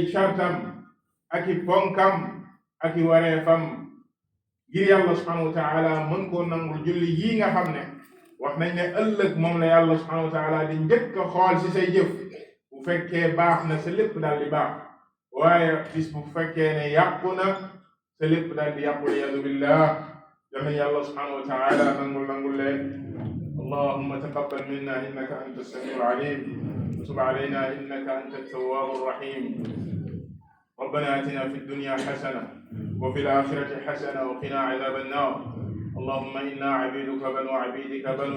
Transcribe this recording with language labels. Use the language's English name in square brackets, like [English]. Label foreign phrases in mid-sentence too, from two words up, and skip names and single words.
[Wolof] shartam ak i ponkam ak i wareefam ngir yàlla [Arabic] سبحانه وتعالى [Wolof] mën koo nangul julli yii nga xam ne wax nañ ne ëllëg moom la yàlla [Arabic] سبحانه وتعالى [Wolof] di njëkk a xool ci say jëf bu fekkee baax na sa lépp daal di baax waaye bis bu fekkee ne yàqu na sa lépp daal di yàqu liyadu billah yàlla yàlla subhanahu wa taala nangul leen [Arabic] اللهم تقبل منا إنك أنت السميع العليم وتب علينا إنك أنت التواب الرحيم ربنا آتنا في الدنيا حسنة وفي الآخرة حسنة وقنا عذاب النار اللهم إنا عبيدك بنو عبيدك بنو